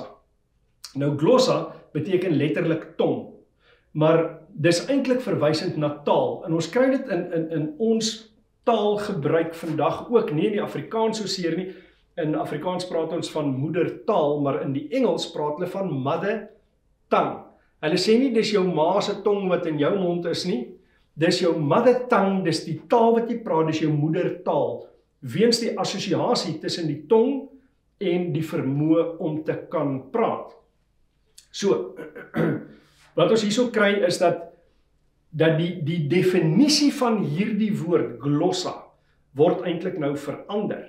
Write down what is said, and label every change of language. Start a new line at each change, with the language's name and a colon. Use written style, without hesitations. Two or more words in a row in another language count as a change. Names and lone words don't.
Afrikaans: Nou glossa beteken letterlik tong, maar dis eintlik verwysend na taal, en ons kry dit in ons taalgebruik vandag ook, nie in die Afrikaans soseer nie. In Afrikaans praat ons van moedertaal, maar in die Engels praat hulle van
English: mother tongue.
Afrikaans: Hulle sê nie dis jou ma se tong wat in jou mond is nie, dis jou
English: mother tongue,
Afrikaans: dis die taal wat jy praat, dis jou moedertaal, weens die assosiasie tussen die tong en die vermoë om te kan praat. So, wat ons hierso kry is dat die definisie van hierdie woord, glossa, word eintlik nou verander.